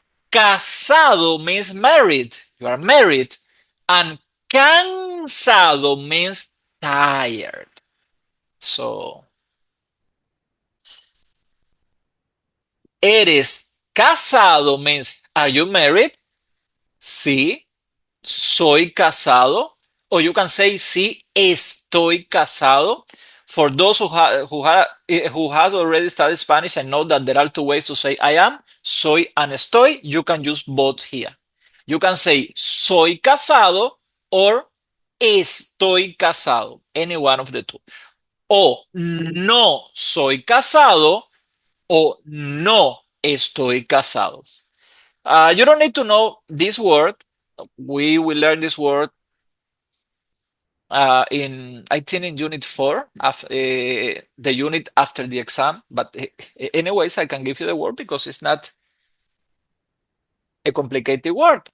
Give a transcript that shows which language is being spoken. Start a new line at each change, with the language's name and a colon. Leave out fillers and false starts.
English: Casado means married. You are married. And cansado means tired. So, eres casado means, are you married?
Spanish: Sí, soy casado.
English: Or you can say, sí, estoy casado. For those who has already studied Spanish and know that there are 2 ways to say I am, soy and estoy, you can use both here. You can say soy casado or estoy casado, any one of the 2.
Spanish: O no soy casado o no estoy casado.
English: You don't need to know this word. We will learn this word I think in unit 4, the unit after the exam. But anyways, I can give you the word because it's not a complicated word.